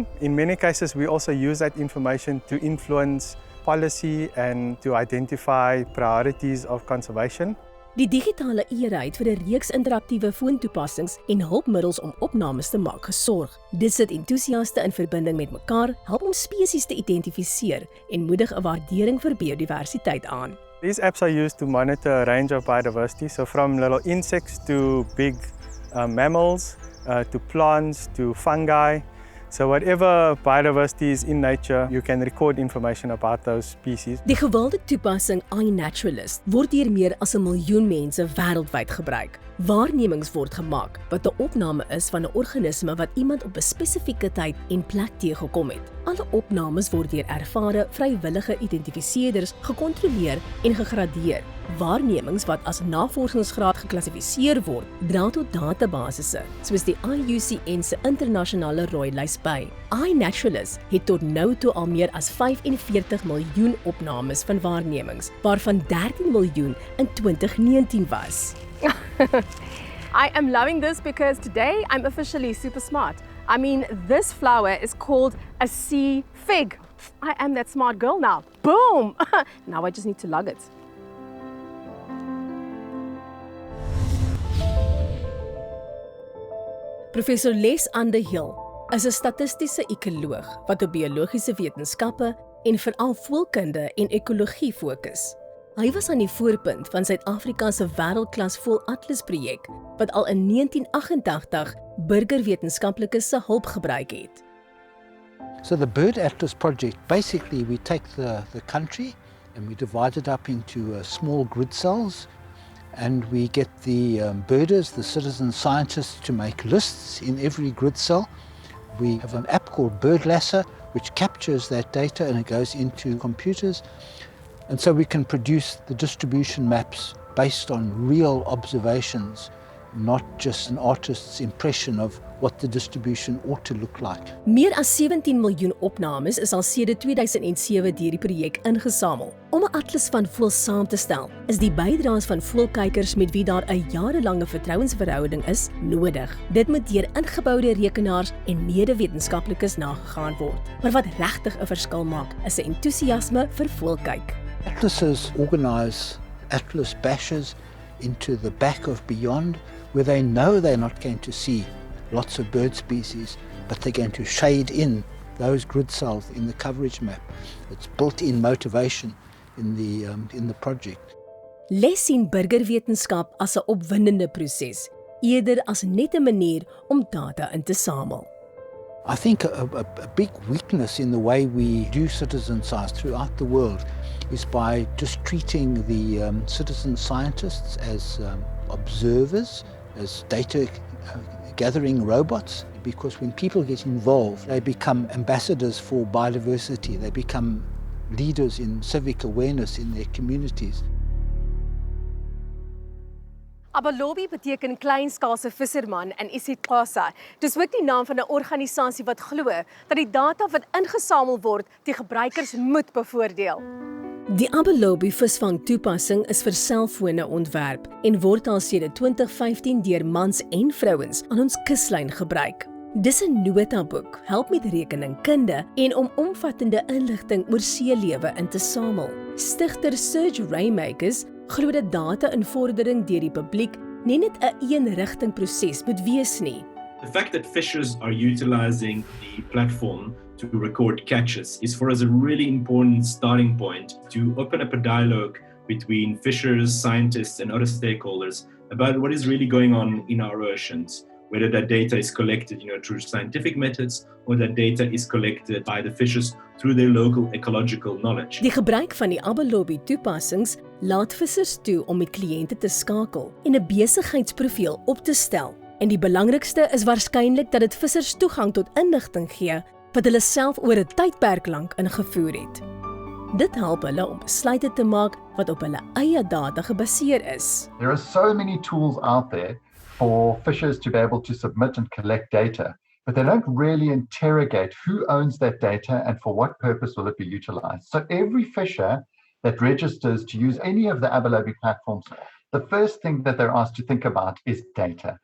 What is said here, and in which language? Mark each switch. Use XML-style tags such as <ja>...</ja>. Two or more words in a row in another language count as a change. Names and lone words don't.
<en>In many cases, we also use that information to influence policy and to identify priorities of conservation.</en> <af>Die digitale era het vir 'n reeks interaktiewe foontoepassings en hulpmiddels om opnames te maak gesorg. Dit sit entoesiaste in verbinding met mekaar, help om spesies te identifiseer en moedig 'n waardering vir biodiversiteit aan.</af> <en>These apps are used to monitor a range of biodiversity, so from little insects to big mammals, to plants, to fungi. So whatever biodiversity is in nature, you can record information about those species.</en> <af>Die gewilde toepassing iNaturalist word deur meer as 1 miljoen mense wêreldwyd gebruik. Waarnemings word gemaak wat 'n opname is van 'n organisme wat iemand op 'n spesifieke tyd en plek teëgekom het. Alle opnames word deur ervare, vrywillige identifiseerders gekontroleer en gegradeer. Waarnemings wat as navorsingsgraad geklassifiseer word, dra tot databasisse, soos die IUCN se internasionale rooi-lys by. iNaturalist het tot nou toe al meer as 45 miljoen opnames van waarnemings, waarvan 13 miljoen in 2019 was.</af> <en>I am loving this because today I'm officially super smart. I mean, this flower is called a sea fig. I am that smart girl now. Boom! Now I just need to log it.</en> <af>Professor Les Underhill is 'n statistiese ekoloog wat op biologiese wetenskappe en veral voëlkunde en ekologie fokus. Hy was aan die voorpunt van Suid-Afrika se wêreldklas voëlatlas projek wat al in 1988 burgerwetenskaplikes se hulp gebruik het.</af> <en>So the Bird Atlas project, basically we take the country and we divide it up into small grid cells, and we get the birders, the citizen scientists, to make lists in every grid cell. We have an app called BirdLasser which captures that data and it goes into computers. And so we can produce the distribution maps based on real observations, not just an artist's impression of what the distribution ought to look like.</en> <af>Meer as 17 miljoen opnames is al sedert 2007 deur die projek ingesamel. Om 'n atlas van voëls saam te stel, is die bydraes van voëlkykers met wie daar 'n jarelange vertrouensverhouding is, nodig. Dit moet deur ingeboude rekenaars en mede-wetenskaplikes nagegaan word. Maar wat regtig 'n verskil maak, is 'n entoesiasme vir voëlkyk.</af> <en>Atlases organise atlas bashes into the back of Beyond, where they know they're not going to see lots of bird species, but they're going to shade in those grid cells in the coverage map. It's built-in motivation in the project.</en> <af>Les sien burgerwetenskap as 'n opwindende proses, eerder as net 'n manier om data in te samel.</af> <en>I think a big weakness in the way we do citizen science throughout the world is by just treating the citizen scientists as observers, as data gathering robots, because when people get involved, they become ambassadors for biodiversity, they become leaders in civic awareness in their communities.</en> <af>Abalobi beteken kleinskaalse visserman in isiXhosa. Dis ook die naam van 'n organisasie wat glo dat die data wat ingesamel word, die gebruikers moet bevoordeel. Die Abalobi visvang toepassing is vir selfone ontwerp en word al sedert 2015 deur mans en vrouens aan ons kuslyn gebruik. Dis 'n notaboek, help met rekeningkunde en om omvattende inligting oor seelewe in te samel. Stigter Serge Raymakers glo dat data-invordering deur die publiek nie net 'n eenrigting proses moet wees nie.</af> <en>The fact that fishers are utilizing the platform to record catches is for us a really important starting point to open up a dialogue between fishers, scientists and other stakeholders about what is really going on in our oceans, whether that data is collected through scientific methods or that data is collected by the fishers through their local ecological knowledge.</en> <af>Die gebruik van die Abalobi toepassings laat vissers toe om met kliënte te skakel en 'n besigheidsprofiel op te stel. En die belangrikste is waarskynlik dat dit vissers toegang tot inligting gee wat hulle self oor 'n tydperk lank ingevoer het. Dit help hulle om besluite te maak wat op hulle eie data gebaseer is.</af> <en>There are so many tools out there for fishers to be able to submit and collect data, but they don't really interrogate who owns that data and for what purpose will it be utilized. So every fisher that registers to use any of the Abalobi platforms, the first thing that they're asked to think about is data.</en>